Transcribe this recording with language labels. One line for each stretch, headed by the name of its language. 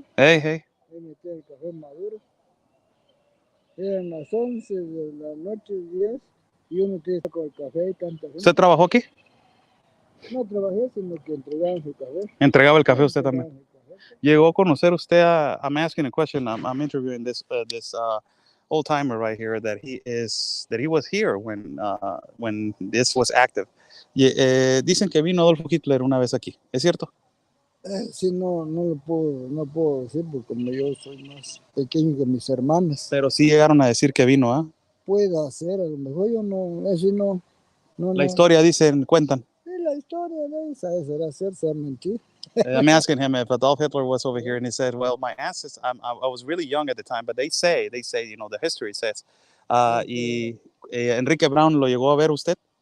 Spanish: Hey, hey. Ahí metía el café maduro. Eran las 11 de la noche, 10, y uno tiene con el café y tanta gente. ¿Usted trabajó aquí? No trabajé, sino que entregaban su café. Entregaba el café usted también. Llegó a conocer usted I'm asking a question.
English: I'm interviewing this old timer right here that he was here when this was active.
Spanish: Dicen que vino Adolfo Hitler una vez aquí. ¿Es cierto? Sí, no lo puedo decir porque como yo soy más pequeño que mis hermanas. Pero sí llegaron a decir que vino, ¿ah? Puede ser, a lo mejor yo no, así no. La historia dicen, cuentan. Sí, la historia de esa será ser mentir.
English: I'm asking him if Adolf Hitler was over here, and he said, "Well, my ancestors. I was really young at the time, but they say, the history says."
Spanish: Y Enrique Brown lo llegó a ver usted.